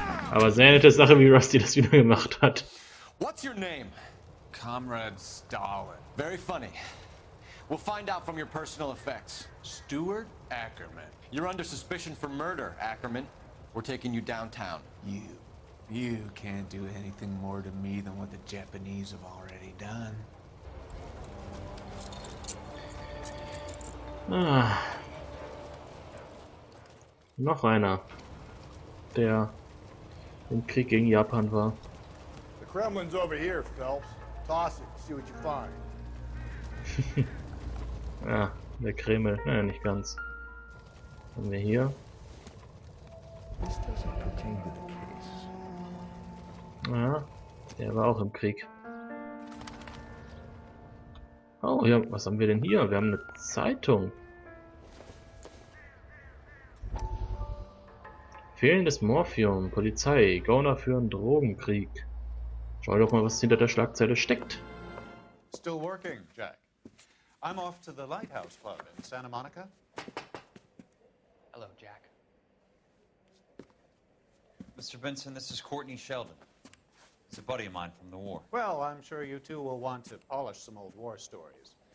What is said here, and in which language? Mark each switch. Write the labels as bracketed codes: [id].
[de] Aber sehr nette Sache, wie Rusty das wieder gemacht hat. [en] what's your name? Comrade Stalin. Very funny. We'll find out from your personal effects. Stuart Ackermann. You're under suspicion for murder, Ackerman. We're taking you downtown. You can't do anything more to me than what the Japanese have already done. Ah. [de] Noch einer, der im Krieg gegen Japan war. [en] The Kremlin's over here, Phelps. Toss it, see what you find. [de] Ja, der Kreml. Naja, nicht ganz. Was haben wir hier? [en] This doesn't pertain to the case. [de] Ja, der war auch im Krieg. Oh, ja, was haben wir denn hier? Wir haben eine Zeitung. Fehlendes Morphium, Polizei, Gauner führen Drogenkrieg. Schau doch mal, was hinter der Schlagzeile steckt. [en] Still working, Jack. I'm off to the Lighthouse Club in Santa Monica. Hello, Jack. Mr. Benson, this is Courtney Sheldon. It's a buddy of mine from the war. Well, I'm sure you two will want to polish some old war stories.